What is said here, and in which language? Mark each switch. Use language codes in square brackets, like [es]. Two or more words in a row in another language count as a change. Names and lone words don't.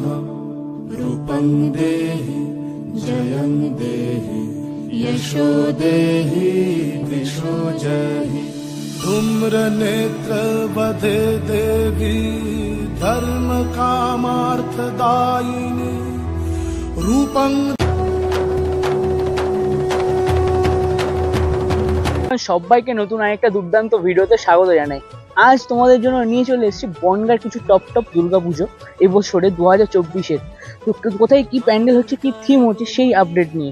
[sa] रूपं देहि जयं देहि यशो देहि दिशो जहि। धूम्रनेत्र वधे देवी धर्म कामार्थदायिनी। रूपं [bn] সবাইকে নতুন আরেকটা দুর্দান্ত ভিডিওতে স্বাগত জানাই। আজ তোমাদের জন্য নিয়ে চলে এসেছি বনগাঁর কিছু টপ দুর্গাপুজো এবছরে 2024-এর। তো কোথায় কি প্যান্ডেল হচ্ছে, কি থিম হচ্ছে সেই আপডেট নিয়ে।